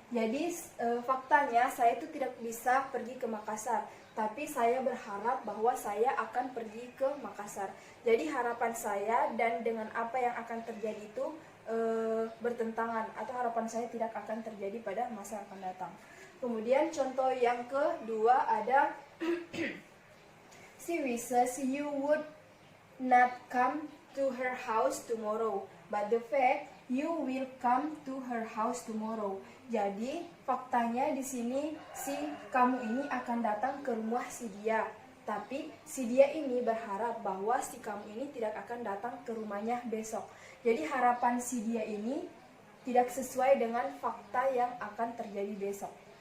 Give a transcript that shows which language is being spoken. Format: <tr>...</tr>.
<id>Jadi faktanya saya itu tidak bisa pergi ke Makassar, tapi saya berharap bahwa saya akan pergi ke Makassar. Jadi harapan saya dan dengan apa yang akan terjadi itu bertentangan, atau harapan saya tidak akan terjadi pada masa yang akan datang. Kemudian contoh yang kedua ada</id> <en>she wishes you would not come to her house tomorrow, but the fact you will come to her house tomorrow.</en> <id>Jadi faktanya di sini si kamu ini akan datang ke rumah si dia, tapi si dia ini berharap bahwa si kamu ini tidak akan datang ke rumahnya besok. Jadi harapan si dia ini tidak sesuai dengan fakta yang akan terjadi besok.</id>